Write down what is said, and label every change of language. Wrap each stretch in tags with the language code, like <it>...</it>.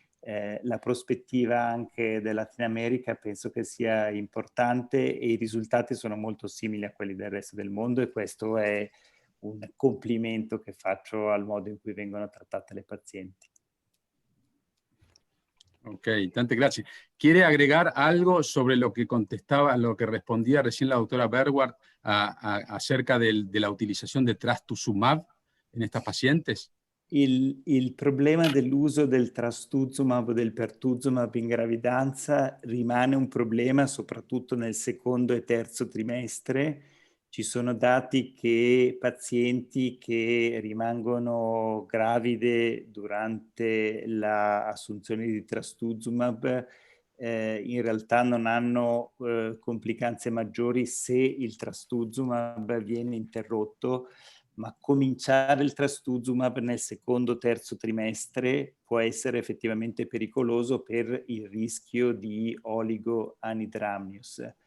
<it>la prospettiva anche del Latin America penso che sia importante e i risultati sono molto simili a quelli del resto del mondo, e questo è un complimento che faccio al modo in cui vengono trattate le pazienti.</it> <es>Ok, tante gracias. ¿Quiere agregar algo sobre lo que contestaba, lo que respondía recién la doctora Berwart acerca de la utilización de trastuzumab en estas pacientes?</es> <it>Il problema dell'uso del trastuzumab o del pertuzumab in gravidanza rimane un problema soprattutto nel secondo e terzo trimestre. Ci sono dati che pazienti che rimangono gravide durante l'assunzione di trastuzumab in realtà non hanno complicanze maggiori se il trastuzumab viene interrotto, ma cominciare il trastuzumab nel secondo o terzo trimestre può essere effettivamente pericoloso per il rischio di oligoanidramnios.</it>